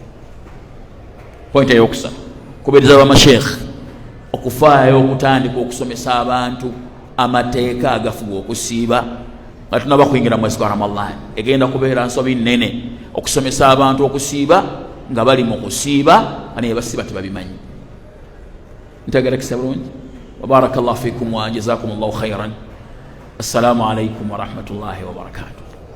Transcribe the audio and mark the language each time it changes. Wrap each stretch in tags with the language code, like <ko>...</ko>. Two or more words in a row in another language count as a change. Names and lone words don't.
<lg>pointi eyokusatu kubiriza bamashekhe okufaayo okutandika okusomesa abantu amateeka agafuga okusiiba nga tonnaba kuyingira mu mwezi gwa Ramadhan egenda kubeera nsobi nnene okusomesa abantu okusiiba nga bali mu kusiiba naye basiiba tebabimanyi ntegerekese bulungi</lg> <ar>وبارك الله فيكم وجزاكم الله خيرا السلام عليكم ورحمة الله وبركاته</ar>